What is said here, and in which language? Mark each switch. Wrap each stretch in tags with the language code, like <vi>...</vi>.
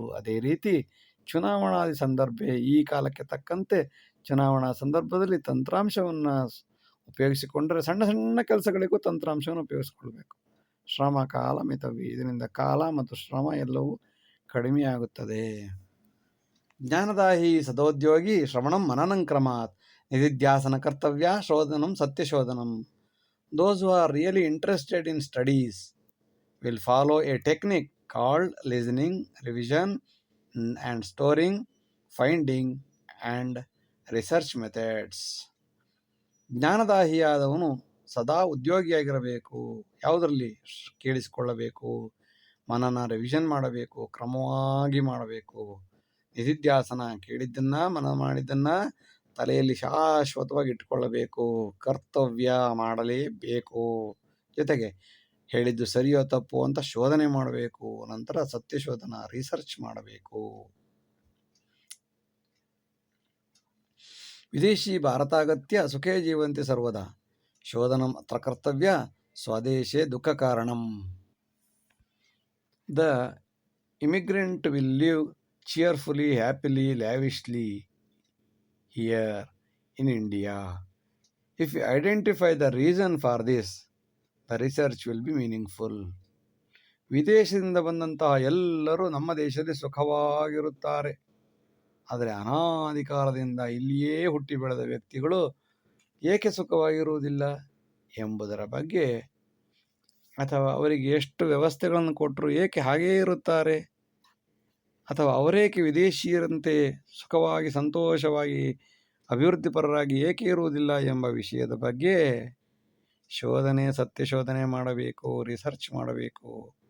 <kn>ಅದೇ ರೀತಿ ಚುನಾವಣಾದಿ ಸಂದರ್ಭ, ಈ ಕಾಲಕ್ಕೆ ತಕ್ಕಂತೆ ಚುನಾವಣಾ ಸಂದರ್ಭದಲ್ಲಿ ತಂತ್ರಾಂಶವನ್ನು ಉಪಯೋಗಿಸಿಕೊಂಡರೆ ಸಣ್ಣ ಸಣ್ಣ ಕೆಲಸಗಳಿಗೂ ತಂತ್ರಾಂಶವನ್ನು ಉಪಯೋಗಿಸಿಕೊಳ್ಬೇಕು.</kn> <sa>ಶ್ರಮ ಕಾಲ ಮಿತವ್ಯಯಿ,</sa> <kn>ಇದರಿಂದ ಕಾಲ ಮತ್ತು ಶ್ರಮ ಎಲ್ಲವೂ ಕಡಿಮೆಯಾಗುತ್ತದೆ.</kn> <sa>ಜ್ಞಾನದಾಹಿ ಸದೋದ್ಯೋಗಿ ಶ್ರವಣಂ ಮನನಂ ಕ್ರಮಾತ್ ನಿಧಿಧ್ಯಾಸನ ಕರ್ತವ್ಯ ಶೋಧನಂ ಸತ್ಯಶೋಧನಂ.</sa> <en>Those who are really interested in studies will follow a technique called listening, revision and storing, finding and research methods.</en> <kn>ಜ್ಞಾನದಾಹಿಯಾದವನು ಸದಾ ಉದ್ಯೋಗಿಯಾಗಿರಬೇಕು. ಯಾವುದರಲ್ಲಿ? ಕೇಳಿಸಿಕೊಳ್ಳಬೇಕು, ಮನನ ರಿವಿಷನ್ ಮಾಡಬೇಕು, ಕ್ರಮವಾಗಿ ಮಾಡಬೇಕು. ನಿಧಿಧ್ಯಾಸನ, ಕೇಳಿದ್ದನ್ನು ಮನನ ಮಾಡಿದ್ದನ್ನು ತಲೆಯಲ್ಲಿ ಶಾಶ್ವತವಾಗಿ ಇಟ್ಕೊಳ್ಳಬೇಕು. ಕರ್ತವ್ಯ, ಮಾಡಲೇಬೇಕು. ಜೊತೆಗೆ ಹೇಳಿದ್ದು ಸರಿಯೋ ತಪ್ಪು ಅಂತ ಶೋಧನೆ ಮಾಡಬೇಕು. ನಂತರ ಸತ್ಯಶೋಧನ, ರಿಸರ್ಚ್ ಮಾಡಬೇಕು.</kn> <sa>ವಿದೇಶಿ ಭಾರತಾಗತ್ಯ ಸುಖೇ ಜೀವಂತಿ ಸರ್ವದಾ ಶೋಧನಂ ಅತ್ರ ಕರ್ತವ್ಯ ಸ್ವದೇಶೇ ದುಃಖ ಕಾರಣಂ.</sa> <en>The immigrant will live cheerfully, happily, lavishly here in India. If you identify the reason for this, the research will be meaningful.</en> <kn>ವಿದೇಶದಿಂದ ಬಂದಂತಹ ಎಲ್ಲರೂ ನಮ್ಮ ದೇಶದಲ್ಲಿ ಸುಖವಾಗಿರುತ್ತಾರೆ. ಆದರೆ ಅನಾದಿ ಕಾಲದಿಂದ ಇಲ್ಲಿಯೇ ಹುಟ್ಟಿ ಬೆಳೆದ ವ್ಯಕ್ತಿಗಳು ಏಕೆ ಸುಖವಾಗಿರುವುದಿಲ್ಲ ಎಂಬುದರ ಬಗ್ಗೆ, ಅಥವಾ ಅವರಿಗೆ ಎಷ್ಟು ವ್ಯವಸ್ಥೆಗಳನ್ನು ಕೊಟ್ಟರು ಏಕೆ ಹಾಗೇ ಇರುತ್ತಾರೆ, ಅಥವಾ ಅವರೇಕೆ ವಿದೇಶಿಯರಂತೆ ಸುಖವಾಗಿ ಸಂತೋಷವಾಗಿ ಅಭಿವೃದ್ಧಿಪರರಾಗಿ ಏಕೆ ಇರುವುದಿಲ್ಲ ಎಂಬ ವಿಷಯದ ಬಗ್ಗೆ ಶೋಧನೆ, ಸತ್ಯಶೋಧನೆ ಮಾಡಬೇಕು, ರಿಸರ್ಚ್ ಮಾಡಬೇಕು.</kn>